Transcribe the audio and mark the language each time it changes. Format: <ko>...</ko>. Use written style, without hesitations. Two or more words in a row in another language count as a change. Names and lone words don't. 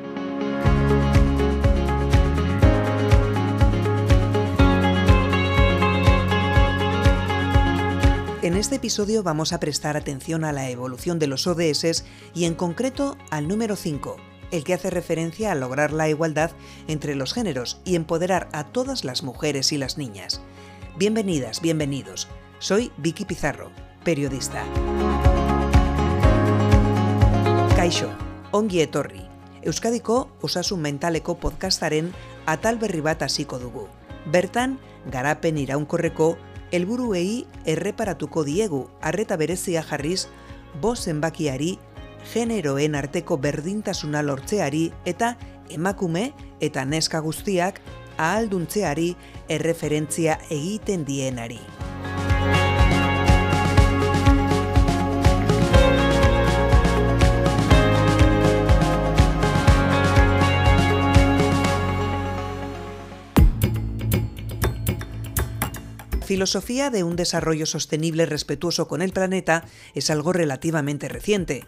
<es>En este episodio vamos a prestar atención a la evolución de los ODS y en concreto al número 5, el que hace referencia a lograr la igualdad entre los géneros y empoderar a todas las mujeres y las niñas. Bienvenidas, bienvenidos. Soy Vicky Pizarro, periodista.</es> <eu>Kaixo, ongi etorri. Euskadiko osasun mentaleko podcastaren atal berri bat hasiko dugu. Bertan, garapen iraunkorreko helburuei erreparatuko diegu, arreta berezia jarriz, bost zenbakiari, generoen arteko berdintasuna lortzeari eta emakume eta neska guztiak ahalduntzeari erreferentzia egiten dienari.</eu> <es>Filosofía de un desarrollo sostenible respetuoso con el planeta es algo relativamente reciente.</es>